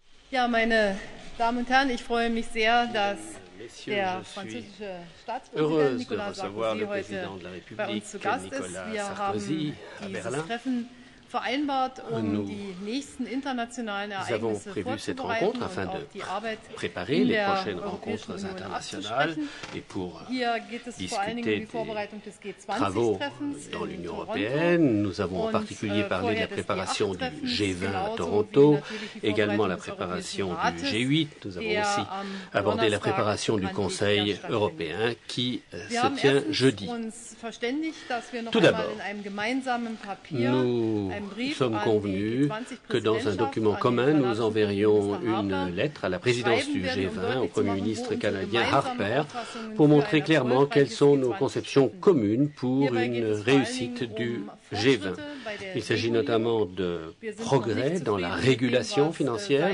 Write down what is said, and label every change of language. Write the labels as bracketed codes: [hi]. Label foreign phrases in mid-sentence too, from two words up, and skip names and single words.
[de] Ja, meine Damen und Herren, ich freue mich sehr, dass [fr] Messieurs, [de] der [fr] je suis [de] französische Staatspräsident [fr] heureuse de [de] Nicolas [fr] recevoir [de] Sarkozy [fr] le [de] heute [fr] président de la [de] bei [fr] République, [de] uns zu Gast ist. [fr] Nicolas [de] Wir [fr] Sarkozy, à [de] haben dieses [fr] Berlin. [de] Treffen vereinbart, um [fr] Nous [de] die nächsten internationalen [fr] Nous avons [de] Ereignisse [fr] prévu cette [de] vorzubereiten [fr] rencontre [de] und [fr] afin [de] auch [fr] de [de] die Arbeit [fr] préparer [de] in [fr] les [de] der [fr] prochaines [de] Europäischen [fr] rencontres [de] Union [fr] internationales [de] abzusprechen. [fr] et pour [de] Hier geht es vor allen Dingen um [fr] discuter [de] die Vorbereitung des [fr] des travaux [de] G20-Treffens [fr] dans [de] in [fr] l'Union [de] Toronto. [fr] européenne. Nous avons en [de] Und, [fr] particulier parlé de la [de] vorher des [fr] préparation du [de] G8-Treffens, [fr] G20 à [de] genauso [fr] Toronto, [de] wie natürlich die [fr] également la [de] Vorbereitung des [fr] préparation [de] Europäischen [fr] du [de] Rates, [fr] G8. Nous avons [de] der [fr] aussi [de] am [fr] abordé la [de] Donnerstag [fr] préparation du [de] an [fr] Conseil [de] Wiltshire [fr] européen qui [de] Wir [fr] se [de] haben [fr] tient [de] erstens [fr] jeudi. [de] uns verständigt, dass wir noch [fr] Tout [de] einmal [fr] d'abord, [de] in einem gemeinsamen Papier [fr] Nous [de] einen Brief [fr] sommes [de] an [fr] convenus que dans un document commun, nous enverrions une lettre à la présidence du G20, au Premier ministre canadien Harper, pour montrer clairement quelles sont nos conceptions communes pour une réussite du G20. Il s'agit notamment de progrès dans la régulation financière.